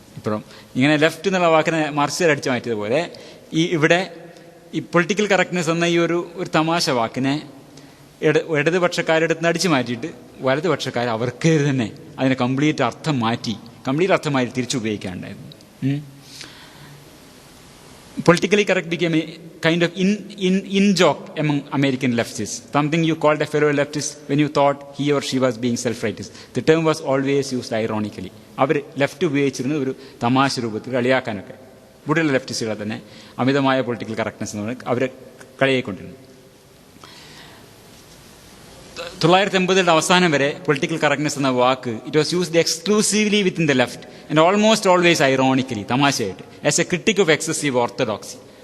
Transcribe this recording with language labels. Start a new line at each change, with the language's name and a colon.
Malayalam: ഇപ്പോഴും ഇങ്ങനെ ലെഫ്റ്റ് എന്നുള്ള വാക്കിനെ മാർക്സിയർ അടിച്ചു മാറ്റിയതുപോലെ ഇവിടെ ഈ പൊളിറ്റിക്കൽ കറക്റ്റ്നെസ് എന്ന ഈ ഒരു തമാശ വാക്കിനെ ഇടതുപക്ഷക്കാരുടെ അടുത്ത് അടിച്ചു മാറ്റിയിട്ട് വലതുപക്ഷക്കാർ അവർക്ക് തന്നെ അതിനെ കംപ്ലീറ്റ് അർത്ഥം മാറ്റി തിരിച്ചു ഉപയോഗിക്കാനുണ്ടായിരുന്നു.
English: Politically correct became a kind of in joke among American leftists, something you called a fellow leftist when you thought he or she was being self-righteous. The term was always used ironically.
Malayalam: Our left ഉപയോഗിച്ചിരുന്നത് ഒരു തമാശ രൂപത്തിൽ കളിയാക്കാനൊക്കെ. ഇവിടെയുള്ള ലെഫ്റ്റിസ്റ്റുകളെ തന്നെ അമിതമായ political correctness എന്ന് പറഞ്ഞാൽ അവരെ കളിയായിക്കൊണ്ടിരുന്നു. 1980 അവസാനം വരെ പൊളിറ്റിക്കൽ കറക്റ്റ്നെസ് എന്ന വാക്ക്
English: It was used exclusively within the left and almost always ironically, തമാശയായിട്ട്, as a critic of excessive orthodoxy.